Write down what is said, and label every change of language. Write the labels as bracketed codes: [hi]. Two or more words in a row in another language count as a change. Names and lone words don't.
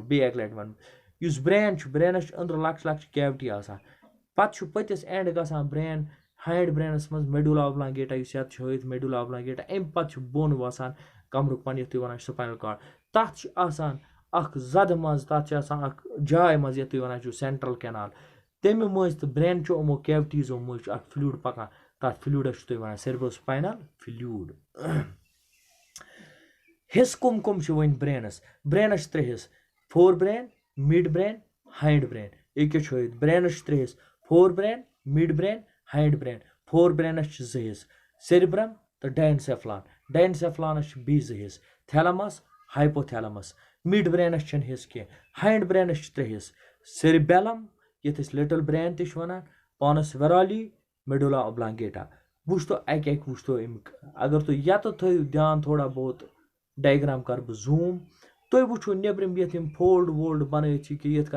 [ks] بیٚیہِ اَکہِ لَٹہِ وَنہٕ یُس برین چھُ برینَس چھُ أنٛدرٕ لۄکچہِ لۄکچہِ کیوٹی آسان پَتہٕ چھُ پٔتِس اینڈ گژھان برین [en] hind brain [ks] منٛز [en] medulla oblongata [ks] یُس یَتھ چھُ ہٲیِتھ [en] medulla oblongata [ks] اَمہِ پَتہٕ چھُ بۄن وَسان کَمرُک پَن یَتھ تُہۍ وَنان چھُ [en] spinal cord [ks] تَتھ چھُ آسان اکھ زَدٕ منٛز تَتھ چھِ آسان اکھ جاے منٛز یَتھ تُہۍ وَنان چھُو [en] central canal [ks] تَمہِ مٔنٛزۍ تہٕ برین چھُ یِمو کیوٹیٖزو مٔنٛزۍ چھُ اکھ فلوٗڈ پَکان تَتھ فلوٗڈَس چھُ تُہۍ وَنان [en] cerebrospinal fluid. [ks] حِصہٕ کٕم کٕم چھِ وۄنۍ برینَس چھِ 3 حِصہٕ [en] fore brain mid brain hind brain. [ks] ییٚکیاہ چھُ ہٲیِتھ برینَس چھِ 3 حِصہٕ [en] fore brain mid brain hind brain. fore brain [ks] چھِ 2 حِصہٕ سیربرم تہٕ ڈاینسیفلانَس چھِ بیٚیہِ 2 حِصہٕ تھیلَمس ہایپوتھیلَمس. [en] mid brain [ks] چھِنہٕ حِصہٕ کینٛہہ [en] hind brain [ks] چھِ 3 حِصہٕ سیربیلم یَتھ أسۍ [en] little brain [ks] تہِ چھِ وَنان پانَس ویرالی [en] medulla oblongata. [ks] وٕچھتو اَکہِ وٕچھتو اَمیُک اگر تُہۍ یَتہٕ تھٲیِو دھیان [ur] تھوڑا بہت [ks] ڈایگرام کَرٕ بہٕ زوٗم تُہۍ وٕچھو نیٚبرِم یَتھ یِم فولڈ وولڈ بَنٲیِتھ چھِ کہِ یِتھ